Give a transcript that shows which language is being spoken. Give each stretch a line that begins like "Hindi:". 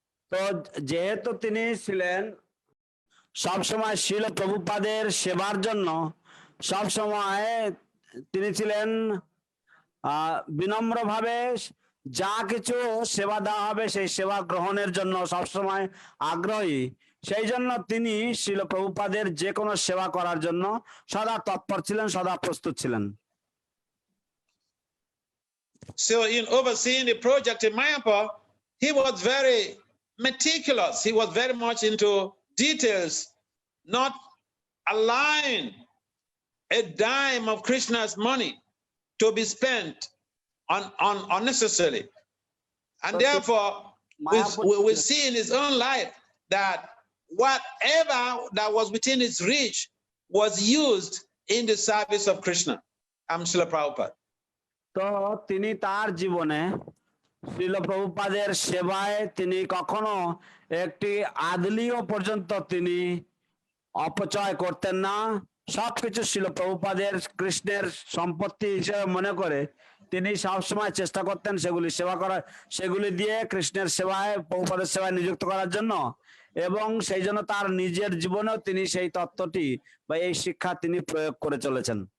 Bangla: তো যেহেতু তিনি ছিলেন সবসময় শ্রীল প্রভুপাদের সেবার জন্য, সবসময় তিনি ছিলেন বিনম্রভাবে যা কিছু সেবা দেওয়া হবে সেই সেবা গ্রহণের জন্য সবসময় আগ্রহী, সেই জন্য তিনি শ্রীল প্রভুপাদের যে কোনো সেবা করার জন্য সদা তৎপর ছিলেন, সদা প্রস্তুত ছিলেন।
English: So in overseeing the project in Mayapur, he was very meticulous. He was very much into details, not allowing a dime of Krishna's money to be spent on unnecessarily. And therefore, we see in his own life that whatever that was within his reach was used in the service of Krishna. Srila Prabhupada.
Bangla: তো তিনি তার জীবনে শ্রীল প্রভুপাদের সেবায় তিনি কখনো একটি আদলিও পর্যন্ত তিনি অপচয় করতেন না। সবকিছু শ্রীল প্রভুপাদের কৃষ্ণের সম্পত্তি হিসেবে মনে করে তিনি সবসময় চেষ্টা করতেন সেগুলি সেবা করার, সেগুলি দিয়ে কৃষ্ণের সেবায় প্রভুপাদের সেবায় নিযুক্ত করার জন্য, এবং সেই জন্য তার নিজের জীবনেও তিনি সেই তত্ত্বটি বা এই শিক্ষা তিনি প্রয়োগ করে চলেছেন।